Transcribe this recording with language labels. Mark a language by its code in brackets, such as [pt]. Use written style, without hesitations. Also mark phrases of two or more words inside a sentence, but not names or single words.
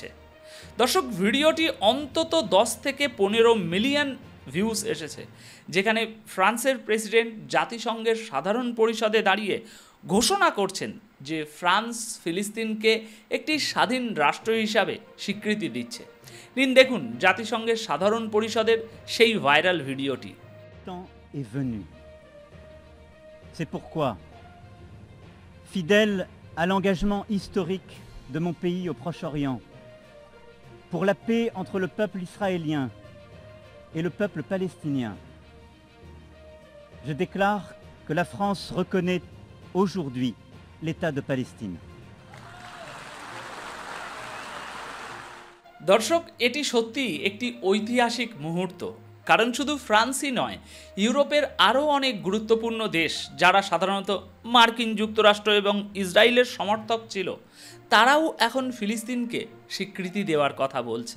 [bn] দর্শক, ভিডিওটি অন্তত 10 থেকে 15 মিলিয়ন ভিউজ এসেছে, যেখানে ফ্রান্সের প্রেসিডেন্ট জাতিসংঘের সাধারণ পরিষদে দাঁড়িয়ে ঘোষণা করছেন যে ফ্রান্স ফিলিস্তিনকে একটি স্বাধীন রাষ্ট্র হিসাবে স্বীকৃতি দিচ্ছে। নিন দেখুন জাতিসংঘের সাধারণ পরিষদের সেই ভাইরাল ভিডিওটি। [fr] C'est pourquoi, fidèle à l'engagement historique de mon pays au Proche-Orient, pour la paix entre le peuple israélien et le peuple palestinien, je déclare que la France reconnaît aujourd'hui l'État de Palestine. [bn] দর্শক, এটি সত্যি একটি ঐতিহাসিক মুহূর্ত, কারণ শুধু ফ্রান্সই নয়, ইউরোপের আরও অনেক গুরুত্বপূর্ণ দেশ যারা সাধারণত মার্কিন যুক্তরাষ্ট্র এবং ইসরায়েলের সমর্থক ছিল, তারাও এখন ফিলিস্তিনকে স্বীকৃতি দেওয়ার কথা বলছে।